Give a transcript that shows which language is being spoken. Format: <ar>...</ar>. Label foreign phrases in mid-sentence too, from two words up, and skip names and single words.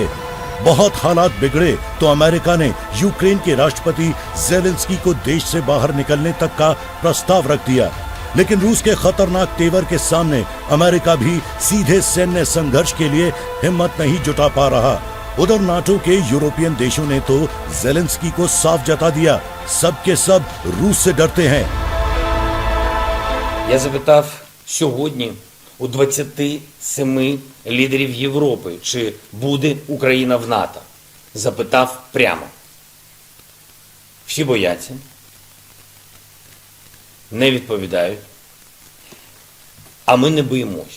<hi>बहुत हालात बिगड़े तो अमेरिका ने यूक्रेन के राष्ट्रपति ज़ेलेंस्की को देश से बाहर निकलने तक का प्रस्ताव रख दिया। लेकिन रूस के खतरनाक तेवर के सामने अमेरिका भी सीधे सैन्य संघर्ष के लिए हिम्मत नहीं जुटा पा रहा। उधर नाटो के यूरोपियन देशों ने तो ज़ेलेंस्की को साफ जता दिया, सब के सब रूस से डरते हैं।</hi> <uk>Я запитав сьогодні у 27 лідерів Європи, чи буде Україна в НАТО. Запитав прямо. Всі бояться, не відповідають, а ми не боїмось.</uk>